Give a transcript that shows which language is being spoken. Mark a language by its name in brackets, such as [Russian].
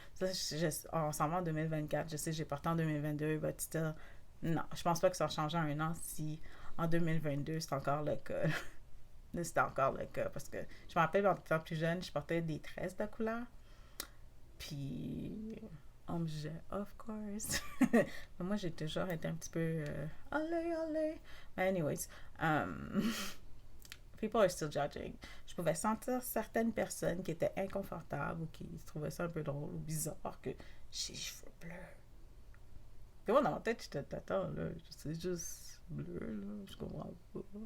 [French] Ça, on s'en va en 2024, je sais, j'ai porté en 2022, [English] but still, [French] non, je pense pas que ça va changer en un an si en 2022 c'est encore le cas. C'était encore le cas parce que je me rappelle en étant plus jeune, je portais des tresses de couleur. Puis on me disait, [English] of course. [French] Mais moi, j'ai toujours été un petit peu allez, allez. Mais [English] anyways, um, people are still judging. [French] Je pouvais sentir certaines personnes qui étaient inconfortables ou qui trouvaient ça un peu drôle ou bizarre que j'ai les cheveux bleus. Puis moi, dans ma tête, j'étais attends, là, c'est juste bleu, là, je comprends pas.